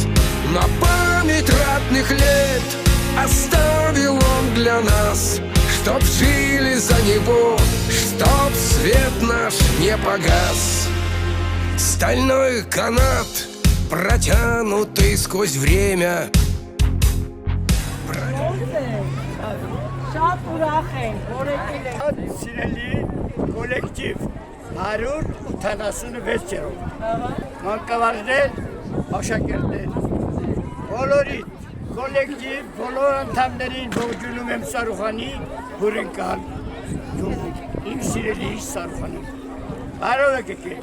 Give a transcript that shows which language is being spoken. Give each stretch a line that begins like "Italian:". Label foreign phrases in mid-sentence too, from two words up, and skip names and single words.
Russian: На память ратных лет оставил он для нас, чтоб жили за него, чтоб свет наш не погас. Стальной канат, протянутый сквозь время.
Armenian: Սիրելի կոլեկտիվ 186-րդ մանկավարժներ, աշակերտներ, բոլորիդ կոլեկտիվ, բոլոր անդամներին ողջունում եմ Սարուխանի հյուրընկալ իմ սիրելի Սարուխանում։ Բարով եք եկեք։